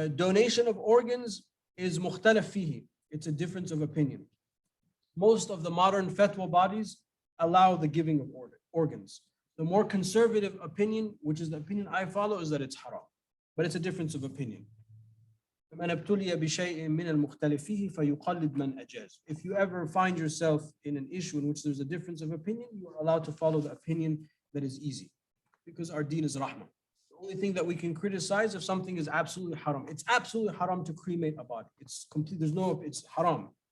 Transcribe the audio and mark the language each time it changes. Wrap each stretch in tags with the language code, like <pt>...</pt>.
<en>The donation of organs is</en> <ar>mukhtalaf fihi.</ar> <en>It's a difference of opinion. Most of the modern fatwa bodies allow the giving of organs. The more conservative opinion, which is the opinion I follow, is that it's haram. But it's a difference of opinion.</en> <ar>من ابتلي بشيء من المختلف فيه فيقلد من أجاز.</ar> <en>If you ever find yourself in an issue in which there's a difference of opinion, you are allowed to follow the opinion that is easy, because our deen is rahmah. The only thing that we can criticize if something is absolutely haram. It's absolutely haram to cremate a body. It's complete. There's no. It's haram.</en>